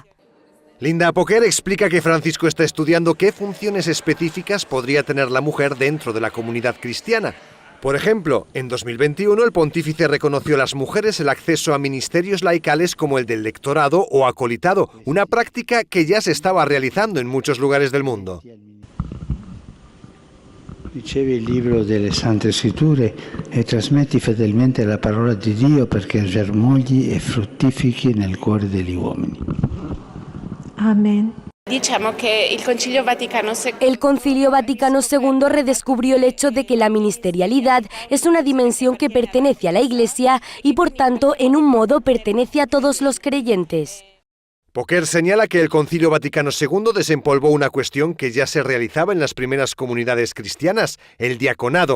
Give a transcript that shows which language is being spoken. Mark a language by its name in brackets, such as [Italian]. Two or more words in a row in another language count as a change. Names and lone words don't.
[Spanish] Linda Poker explica que Francisco está estudiando qué funciones específicas podría tener la mujer dentro de la comunidad cristiana. Por ejemplo, en 2021 el pontífice reconoció a las mujeres el acceso a ministerios laicales como el del lectorado o acolitado, una práctica que ya se estaba realizando en muchos lugares del mundo. [Italian] Ricevi il libro delle Sante Scritture e trasmetti fedelmente la parola di Dio perché germogli e fruttifichi nel cuore degli uomini. [Spanish] Amén. El Concilio Vaticano II redescubrió el hecho de que la ministerialidad es una dimensión que pertenece a la Iglesia y por tanto en un modo pertenece a todos los creyentes. Poker señala que el Concilio Vaticano II desempolvó una cuestión que ya se realizaba en las primeras comunidades cristianas, el diaconado.